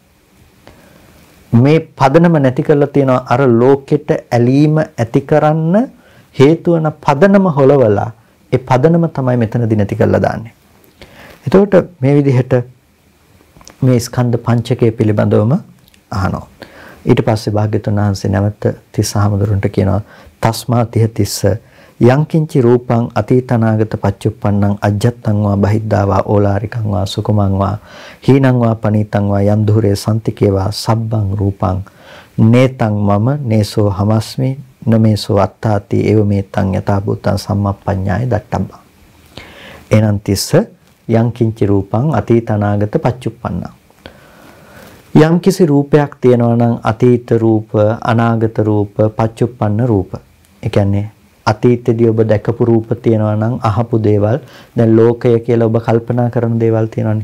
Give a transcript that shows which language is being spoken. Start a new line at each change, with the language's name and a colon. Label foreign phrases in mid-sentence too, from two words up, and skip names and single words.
Sinhala: මේ පදනම නැති කරලා තියෙනවා අර ලෝකෙට ඇලීම ඇති කරන්න හේතු වන පදනම හොලවලා ඒ පදනම තමයි මෙතනදී නැති කරලා දාන්නේ. එතකොට මේ විදිහට මේ ස්කන්ධ පංචකය පිළිබඳවම අහනවා. ඊට පස්සේ භාග්‍යතුන් වහන්සේ නැවත තිස්සහමඳුරන්ට කියනවා
Pali: තස්මා තිහ තිස්ස යංකින්චි රූපං අතීතනාගත පච්චුප්පන්නං අජ්ජත්තං වා බහිද්ධා ඕලාරිකං වා සුකුමං වා හීනං වා පනීතං වා යන්දුරේ සම්තිකේවා සබ්බං රූපං නේතං මම නේසෝ හමස්මි නමේසෝ අත්තාති ඒව මේතං යථා භූතං සම්මප්පඤ්ඤාය දට්ඨබ්බං. එනං තිස්ස යංකින්චි රූපං අතීතනාගත පච්චුප්පන්නං.
Sinhala: යම් කිසි රූපයක් තියෙනවා නම් අතීත රූප අනාගත රූප පච්චුප්පන්න රූප. ඒ කියන්නේ අතීතයේදී ඔබ දැකපු රූප තියෙනවා නම් අහපු දේවල් දැන් ලෝකය කියලා ඔබ කල්පනා කරන දේවල් තියෙනවානේ.